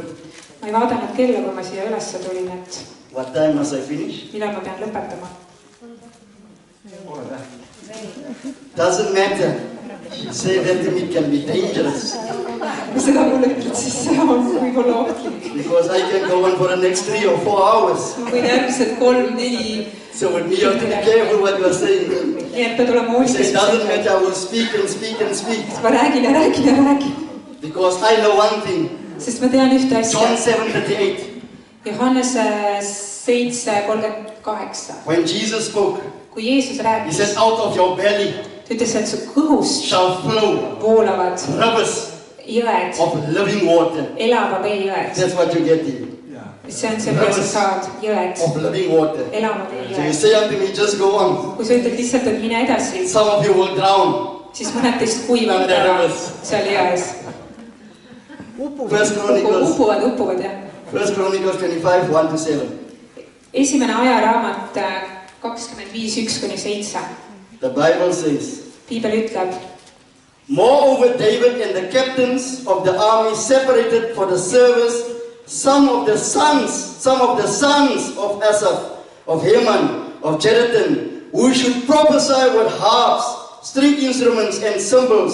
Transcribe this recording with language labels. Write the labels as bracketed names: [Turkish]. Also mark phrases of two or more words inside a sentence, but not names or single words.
[Estonian] Ma ei vaadanud kella, kui ma siia ülesse tulin, et [English] What time must I finish? [Estonian] millal ma pean lõpetama. [English] Doesn't matter. Say that to me can be dangerous. [Estonian] Kui seda mulle ütled, siis see on võib-olla ohtlik. [English] Because I can go on for the next 3 or 4 hours. [Estonian] Ma võin järgmised 3-4. [English] So with me, you have to be careful what you are saying. [Estonian] Nii et pead olema [English] He says, [Estonian] hoolitsema. [English] doesn't matter, I will speak and speak and speak. [Estonian] Ma räägin ja räägin ja räägin. [English] Because I know one thing. [Estonian] Sest ma tean ühte John asja. 7:38. Johannese 7:38. [English] When Jesus spoke, [Estonian] Kui Jeesus [English] he [Estonian] rääkis, [English] said, out of your belly [Estonian] ta ütles, et su kõhust [English] shall flow [Estonian] voolavad [English] rivers [Estonian] jõed, [English] of living water. [Estonian] elava vee jõed. [English] That's what you get in. [Estonian] See on see, mida sa saad, jõed, [English] Of living water. [Estonian] elava vee [English] So you [Estonian] jõed. [English] say unto me, just go on. [Estonian] Kui sa ütled lihtsalt, et mine edasi, [English] Some of you will drown. [Estonian] siis mõned teist kuivavad ära seal jões. [English] First Chronicles, [Estonian] Upuvad, jah. [English] First Chronicles 25, 1-7. [Estonian] Esimene ajaraamat 25, 1-7. [English] The Bible says, [Estonian] Piibel ütleb, [English] moreover, David and the captains of the army separated for the service some of the sons of Asaph, of Heman, of Jeduthun, who should prophesy with harps, string instruments, and cymbals.